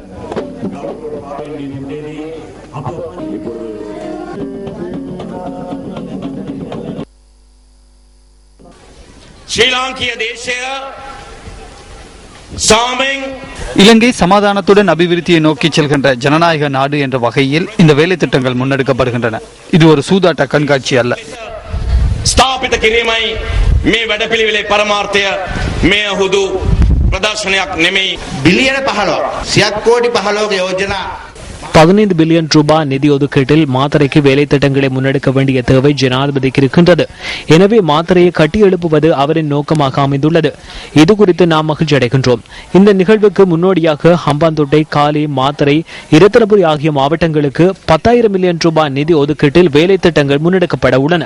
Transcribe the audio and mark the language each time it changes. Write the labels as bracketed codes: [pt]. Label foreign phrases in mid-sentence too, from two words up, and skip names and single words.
[ta] இலங்கை சமாதானத்துடன் அபிவிருத்தியை நோக்கி செல்கின்ற ஜனநாயக நாடு என்ற வகையில் இந்த வேலை திட்டங்கள் முன்னெடுக்கப்படுகின்றன. இது ஒரு சூதாட்ட கண்காட்சி அல்ல. [si] ස්ථාපිත කිරීමයි මේ වැඩපිළිවෙලේ පරමාර්ථය. මේ හුදු ප්‍රදර්ශනයක් නෙමෙයි. බිලියන 15 සියත් කෝටි 15ක යෝජනා [ta] 15 பில்லியன் ரூபாய் நிதி ஒதுக்கீட்டில் மாத்தறைக்கு வேலை திட்டங்களை முன்னெடுக்க வேண்டிய தேவை ஜனாதிபதிக்கு இருக்கின்றது. எனவே மாத்தறையை கட்டி எழுப்புவது அவரின் நோக்கமாக அமைந்துள்ளது. இது குறித்து நாம் மகிழ்ச்சி அடைகின்றோம். இந்த நிகழ்வுக்கு முன்னோடியாக ஹம்பாந்தோட்டை, காலி, மாத்தறை, இரத்தினபுரி ஆகிய மாவட்டங்களுக்கு 10,000 மில்லியன் ரூபாய் நிதி ஒதுக்கீட்டில் வேலை திட்டங்கள் முன்னெடுக்கப்பட உள்ளன.